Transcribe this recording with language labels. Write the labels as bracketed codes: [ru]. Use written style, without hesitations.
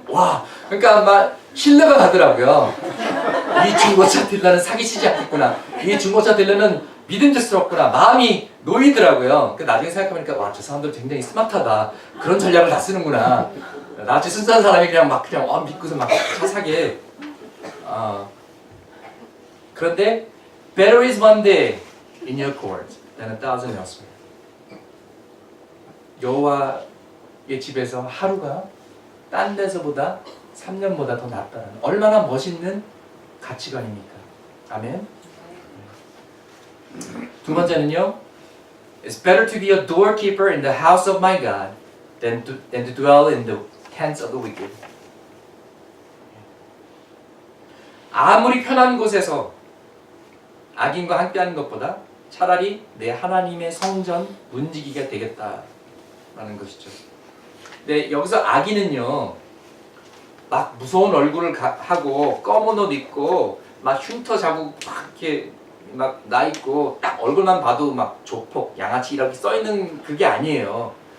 [ko] 와, 그러니까 막 신뢰가 가더라고요. 이 중고차 딜러는 사기치지 않겠구나. 이 중고차 딜러는 믿음직스럽구나. 마음이 놓이더라고요. 나중에 생각해보니까 와, 저 사람들 굉장히 스마트하다. 그런 전략을 다 쓰는구나. 나같이 순수한 사람이 그냥 믿고서 막 차 사게. [en] 그런데 better is one day in your court than 1,000 elsewhere. [ko] 여호와의 집에서 하루가 딴 데서보다 3년보다 더 낫다는 얼마나 멋있는 가치관입니까? 아멘. 두 번째는요. [en] It's better to be a doorkeeper in the house of my God than to dwell in the tents of the wicked. [ko] 아무리 편한 곳에서 악인과 함께하는 것보다 차라리 내 하나님의 성전 문지기가 되겠다라는 것이죠. 근데 여기서 악인은요, 막 무서운 얼굴을 하고 검은 옷 입고 막 흉터 자국 막 이렇게 막 나 있고 딱 얼굴만 봐도 막 조폭, 양아치 이렇게 써 있는 그게 아니에요.